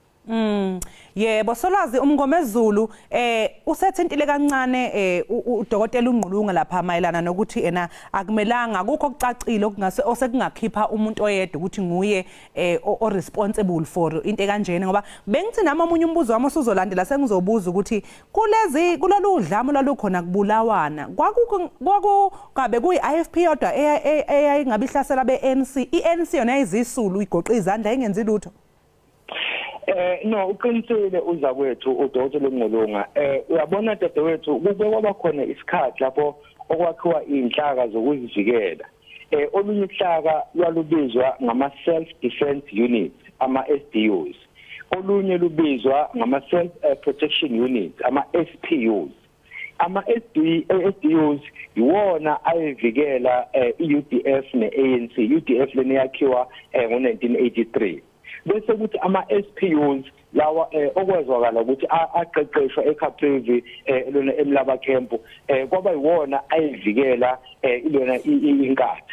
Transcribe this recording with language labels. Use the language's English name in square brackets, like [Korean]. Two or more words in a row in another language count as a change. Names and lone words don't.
[Zulu] yebo Solwazi umngomezulu usethintile kancane uDokotela uNqulunga lapha mayelana nokuthi ena akumelanga akukho okucacile okungase osekungakhipha umuntu oyedwa ukuthi nguye o [English] responsible for [Zulu] into kanjena ngoba bengithi nami omunye umbuzo wami usuzolandela sengizobuza ukuthi kulolu dlamo lalukhona kubulawana kwakugabe kuyiIFP yodwa eyayingabe ihlasela beANC iANC yona izisulu igoqa izandla engenzi lutho no uqinisile uza kwethu uDokotela uNqulunga uyabona dadewethu kube kwaba khona isikhathi lapho okwakhiwa inhlaka zokuzivikela olunye uhlaka lwalubizwa ngama [English] self defense units [Zulu] ama SDUs olunye lubizwa ngama [English] self protection units [Zulu] ama SPUs ama SDUs iwona ayivikela iUDF neANC UDF lena yakhiwa ngo1983 bese kuthi ama-SPUs lawa okwezwakala ukuthi aqeqeshwa eCaprivi lona eMlaba Camp kwaba yiwona ayivikela ilona inkatha.